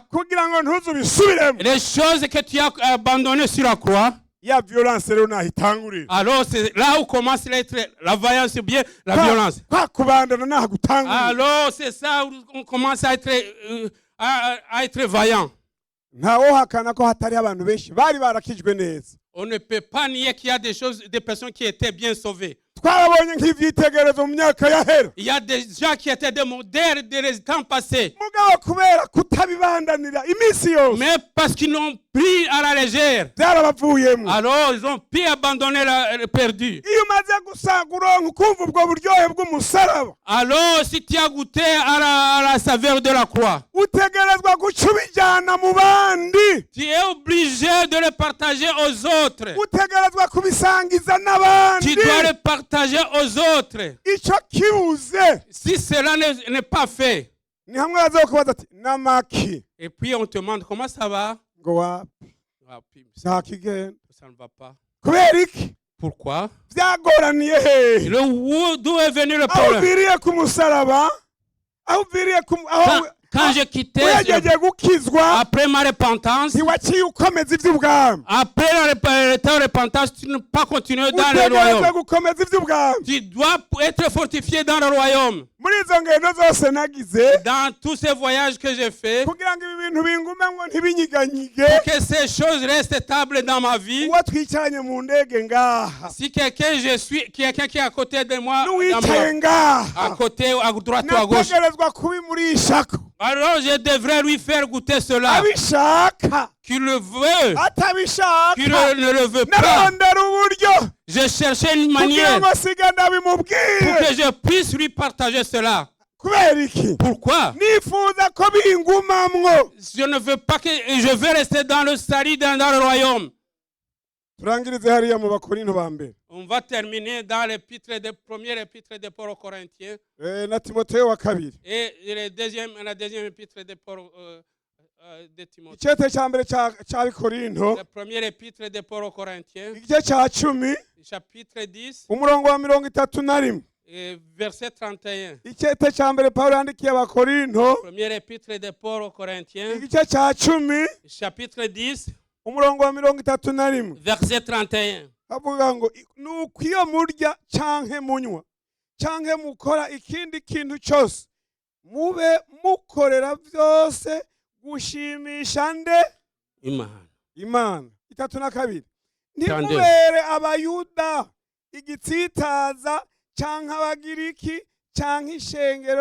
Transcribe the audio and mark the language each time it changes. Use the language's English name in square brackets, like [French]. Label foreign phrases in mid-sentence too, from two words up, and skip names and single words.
[Rundi] kugira ngo ntuze ubisubiremo [French] les choses que tu as abandonnées sur la croix, [Rundi] ya violence rero nahitangurira [French] alors c'est là où commence la violence, ou bien la violence. [Rundi] kwa kubandana nahagutangurira [French] Alors c'est ça où on commence à être vaillant. [Rundi] ntawohakana ko hatari abantu benshi bari barakijwe neza [French] On ne peut pas nier qu'il y a des personnes qui étaient bien sauvées. [Rundi] twarabonye nk'ivyitegerezo mu myaka yahera [French] Il y a des gens qui étaient des modèles des temps passés. [Rundi] mugabo kubera kutabibandanira iminsi yose [French] Mais parce qu'ils l'ont pris à la légère, [Rundi] byarabavuyemo [French] alors ils ont pu abandonner le perdu. [Rundi] iyo umaze gusanga uronka ukumva ubwo buryohe bw'umusaraba [French] Alors si tu as goûté à la saveur de la croix, [Rundi] utegerezwa guca ubijyana mu bandi [French] tu es obligé de le partager aux autres. [Rundi] utegerezwa kubisangiza [French] Tu [Rundi] n'abandi [French] dois le partager aux autres. [Rundi] icyo kibuze [French] Si cela n'est pas fait, [Rundi] ni hamwe bazokubaza ati namaki [French] et puis on te demande comment ça va, [Rundi] ngo wapi [French] ah, puis [Rundi] ntakigenda [French] ça ne va pas. [Rundi] kubera iki [French] Pourquoi? [Rundi] byagoraniye hehe [French] D'où est venu le [Rundi] aho [French] problème? [Rundi] uviriye ku musaraba aho uviriye aho [French] Quand j'ai quitté, [Rundi] wegeje gukizwa [French] après ma repentance, [Rundi] ntiwaciye ukomeza iby'ubwami [French] après ta repentance, tu ne peux pas continuer dans le [Rundi] utegerezwa [French] royaume. [Rundi] gukomeza iby'ubwami [French] Tu dois être fortifié dans le royaume. [Rundi] muri izo ngendo zose nagize [French] Dans tous ces voyages que j'ai faits, [Rundi] kugira ngo ibi bintu bingumemwo ntibinyiganyige [French] pour que ces choses restent stables dans ma vie. [Rundi] uwo twicaranye mu ndege ngaha [French] Si quelqu'un qui est à côté de moi, [Rundi] n'uwicaye [French] à [Rundi] ngaha [French] côté, à droite ou à gauche, [Rundi] nategerezwa kubimurishako [French] alors je devrais lui faire goûter cela. [Rundi] abishaka [French] Qu'il le veut, [Rundi] atabishaka [French] qu'il ne le veut pas. [Rundi] narondera uburyo [French] Je cherchais une [Rundi] kugira [French] manière [Rundi] ngo siga [French] pour [Rundi] ndabimubwire [French] que je puisse lui partager cela. [Rundi] kubera iki [French] Pourquoi? [Rundi] nifuza ko bingumamwo [French] Je ne veux pas que je veux rester dans le salut, dans le royaume. [Rundi] turangirize hariya mu bakorinto ba mbere [French] On va terminer dans première épître de Paul aux Corinthiens [Rundi] na timoteyo wa kabiri [French] et la deuxième épître de Paul de Timothée. [Rundi] icyete cya mbere cya bikorinto [French] La première épître de Paul aux Corinthiens, [Rundi] igice cya 10 [French] chapitre 10, [Rundi] umurongo wa 31 [French] et verset 31. [Rundi] icyete cya mbere pawulo yandikiye abakorinto [French] Première épître de Paul aux Corinthiens, [Rundi] igice cya 10 [French] chapitre 10, [Rundi] umurongo wa 31 [French] verset 31. [Rundi] avuga ngo nuko iyo murya canke munywa canke mukora ikindi kintu cyose mube mukorera byose gushimisha nde imana 32 ntimubere abayuda igitsitaza canke abagiriki canke ishengero